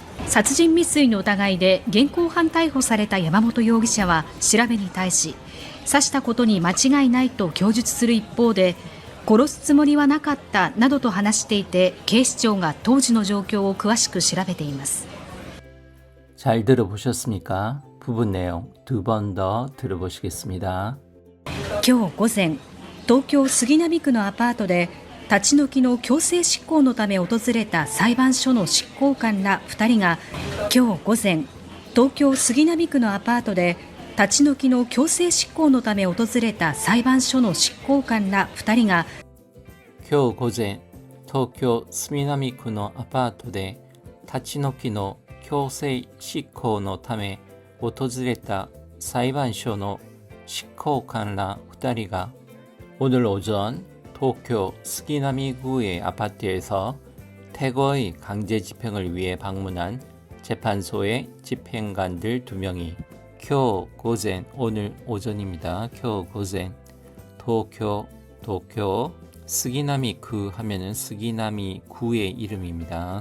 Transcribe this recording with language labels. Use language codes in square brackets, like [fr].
[ja] 殺人未遂の疑いで現行犯逮捕された山本容疑者は調べに対し、刺したことに間違いないと供述する一方で、殺すつもりはなかったなどと話していて、警視庁が当時の状況を詳しく調べています。 [ko] 잘 들어보셨습니까? 부분 내용 두 번 더 들어보시겠습니다. [ja] 今日午前、東京杉並区のアパートで立ち退きの強制執行のため訪れた裁判所の執行官ら2人が今日午前、東京杉並区のアパートで立ち退きの強制執行のため訪れた裁判所の執行官ら2人が今日午前、東京杉並区のアパートで立ち退きの強制執行のため訪れた裁判所の執行官ら2人が [ko] 오늘 오전 도쿄 스기나미구의 아파트에서 퇴거의 강제 집행을 위해 방문한 재판소의 집행관들 2명이 교 고젠 오늘 오전입니다. 교 고젠 도쿄 스기나미구 하면은 스기나미구의 이름입니다.